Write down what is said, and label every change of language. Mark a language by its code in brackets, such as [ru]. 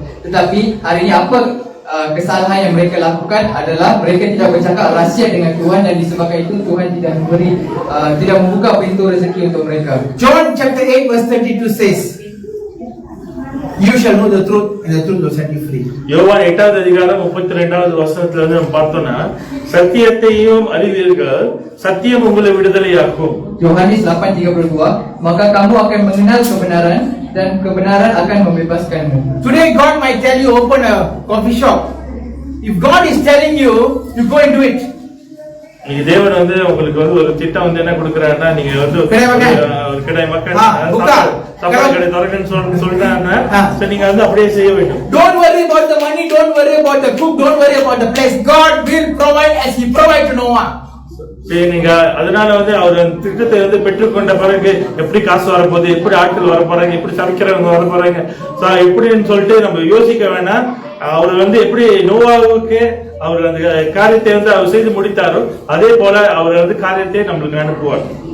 [ms] Tetapi hari ini apa kesalahan yang mereka lakukan adalah mereka tidak bercakap rahsia dengan Tuhan, dan disebabkan itu Tuhan tidak membuka pintu rezeki untuk mereka. [en] John chapter 8 verse 32 says, you shall know the truth and the truth will set you free. [ta] யோவான் 8வது அதிகாரம் 32வது வசனத்துல இருந்து நம்ம பார்த்தோம்னா, சத்தியத்தையும் அறிவீர்கள், சத்தியம் உங்களை விடுதலையாக்கும். [ms] Yohanes 8:32, maka kamu akan mengenal kebenaran dan kebenaran akan membebaskanmu. [en] Today God might tell you open a coffee shop. If God is telling you, you go and do it. [ta] நீங்க தேவன் வந்து உங்களுக்கு வந்து ஒரு திட்டம் வந்து என்ன கொடுக்கறாருன்னா, நீங்க வந்து ஒரு கடை மக்கள் சாப்பாடு கடை திறக்கணும்னு சொல்றாங்கன்னா, நீங்க வந்து அப்படியே செய்ய வேண்டும். [en] Don't worry about the money, don't worry about the cook, don't worry about the place. God will provide as He provided to Noah. [ta] நீங்க அதனால வந்து அவர் திட்டத்தை வந்து பெற்றுக்கொண்ட பிறகு எப்படி காசு வரப்போகுது, எப்படி ஆட்கள் வர போறாங்க, எப்படி சமைக்கிறவங்க வர போறாங்க, எப்படின்னு சொல்லிட்டு நம்ம யோசிக்க வேணாம். அவர் வந்து எப்படி நோவாவுக்கு அவர் அந்த காரியத்தை வந்து அவர் செய்து முடித்தாரோ, அதே போல அவர் வந்து காரியத்தை நம்மளுக்கு அனுப்புவார்.